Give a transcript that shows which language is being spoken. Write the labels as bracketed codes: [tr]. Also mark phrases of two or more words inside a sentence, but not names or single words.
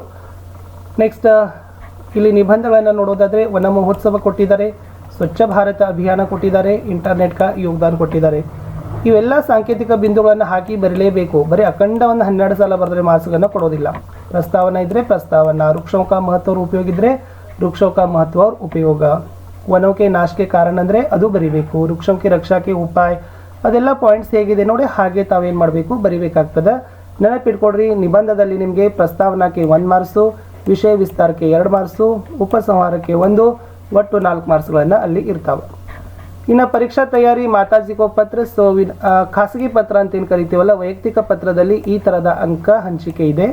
[kn] ನೆಕ್ಸ್ಟ್ ಇಲ್ಲಿ ನಿಬಂಧಗಳನ್ನು ನೋಡೋದಾದರೆ ವನ ಮಹೋತ್ಸವ ಕೊಟ್ಟಿದ್ದಾರೆ, ಸ್ವಚ್ಛ ಭಾರತ ಅಭಿಯಾನ ಕೊಟ್ಟಿದ್ದಾರೆ, [hi] इंटरनेट का योगदान [kn] ಕೊಟ್ಟಿದ್ದಾರೆ. ಇವೆಲ್ಲ ಸಾಂಕೇತಿಕ ಬಿಂದುಗಳನ್ನು ಹಾಕಿ ಬರಲೇಬೇಕು. ಬರೀ ಅಖಂಡವನ್ನು 12 ಸಲ ಬರೆದ್ರೆ ಮಾರ್ಕ್ಸ್ಗಳನ್ನು ಕೊಡೋದಿಲ್ಲ. ಪ್ರಸ್ತಾವನ ಇದ್ದರೆ ಪ್ರಸ್ತಾವನ, [hi] वृक्षों का महत्व और उपयोग ಇದ್ದರೆ वृक्षों का महत्व और उपयोग, वनों के नाश के कारण [kn] ಅಂದರೆ ಅದು ಬರಿಬೇಕು, [hi] वृक्षों की रक्षा के उपाय, [kn] ಅದೆಲ್ಲ ಪಾಯಿಂಟ್ಸ್ ಹೇಗಿದೆ ನೋಡಿ ಹಾಗೆ ತಾವೇನು ಮಾಡಬೇಕು, ಬರಿಬೇಕಾಗ್ತದೆ. ನೆನಪಿಟ್ಕೊಡ್ರಿ, ನಿಬಂಧದಲ್ಲಿ ನಿಮಗೆ ಪ್ರಸ್ತಾವನಕ್ಕೆ 1 ಮಾರ್ಕ್ಸು, ವಿಷಯ ವಿಸ್ತಾರಕ್ಕೆ 2 ಮಾರ್ಕ್ಸು, ಉಪಸಂಹಾರಕ್ಕೆ 1, ಒಟ್ಟು 4 ಮಾರ್ಕ್ಸ್ಗಳನ್ನು ಅಲ್ಲಿ ಇರ್ತಾವೆ. ಇನ್ನು ಪರೀಕ್ಷಾ ತಯಾರಿ [hi] माताजी को पत्र, [kn] ಸೊ ಖಾಸಗಿ ಪತ್ರ ಅಂತ ಏನು ಕರಿತೀವಲ್ಲ, ವೈಯಕ್ತಿಕ ಪತ್ರದಲ್ಲಿ ಈ ಥರದ ಅಂಕ ಹಂಚಿಕೆ ಇದೆ.